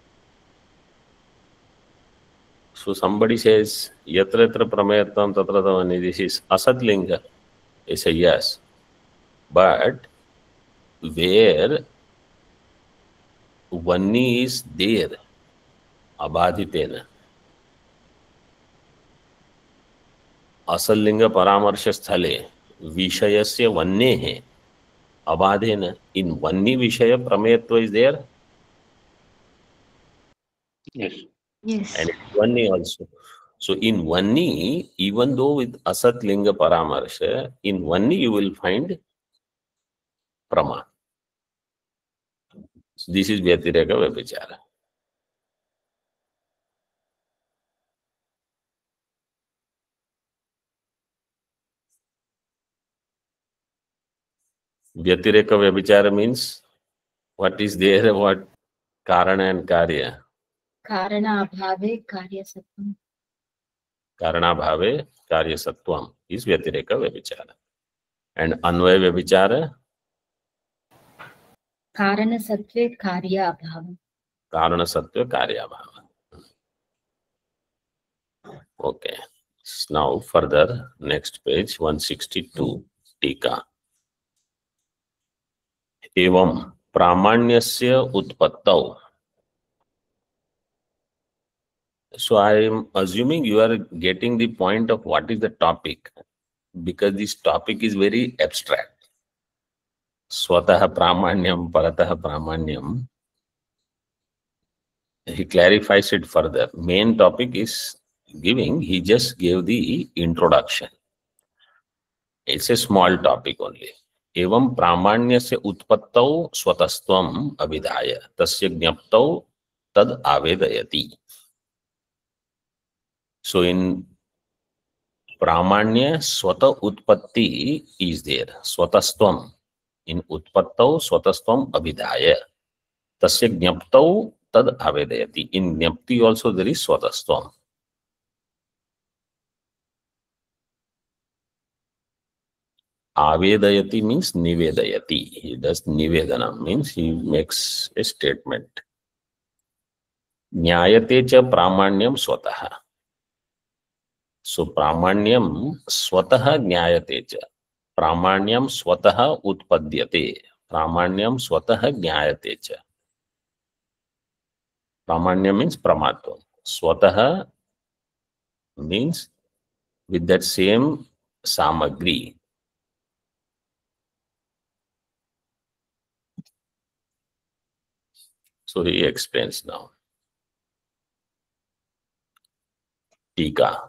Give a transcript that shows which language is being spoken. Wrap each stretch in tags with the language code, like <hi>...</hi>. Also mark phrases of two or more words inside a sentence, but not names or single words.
<en>So somebody says,</en> <sa>Yatra yatra Prameyatvam, Tatra tatra Vanni,</sa> <en>this is Asadlinga. I say yes. But where Vanni is there,</en> <sa>Abadhitena, Asallinga Paramarsha Sthale, Vishayasya Vannehe, Abadena.</sa> <en>In</en> <sa>Vanni Vishaya Prametva</sa> <en>is there. Yes. Yes. And in Vanni also. So in Vanni, even though with</en> <sa>Asat Linga Paramarsha,</sa> <en>in Vanni you will find Prama. So this is</en> <sa>Vyatireka Vyabichara.</sa> <en>Vyatireka Vyabichara means what is there, what Karana and Karya.</en> <sa>Karana abhave karya sattvam. Karana Bhave Karya Sattvam is Vyatireka Vyabichara.</sa> <en>And</en> <sa>Anvaya Vyabichara, Karana sattve karya abhava. Karana Sattva Karya Bhava.</sa> <en>Okay. Now further, next page 162, Tika.</en> <sa>Evam Pramanyasya Utpattau.</sa> <en>So I am assuming you are getting the point of what is the topic, because this topic is very abstract.</en> <sa>Swataha Pramanyam, Parataha Pramanyam.</sa> <en>He clarifies it further. Main topic is giving, he just gave the introduction. It's a small topic only.</en> <sa>Evam Pramanyasya Utpattau Swatastvam Abhidhaya Tasya Jnaptau Tad Avedayati.</sa> <en>So in Pramanya,</en> <sa>Swata Utpatti</sa> <en>is there.</en> <sa>Swatastvam. In Utpattau, Swatastvam Abhidhaya. Tasya Jnaptau Tad Avedayati.</sa> <en>In Jnapti also there is Swatastvam.</en> <sa>Avedayati means Nivedayati.</sa> <en>He does Nivedana, means he makes a statement.</en> <sa>Nyayate cha Pramanyam Swataha. So Pramanyam Swataha Nyayate cha. Pramanyam Swataha Utpadyate. Pramanyam Swataha Nyayate cha. Pramanyam means Pramatvam.</sa> <en>Swataha means with that same samagri. So he explains now. Tika.</en>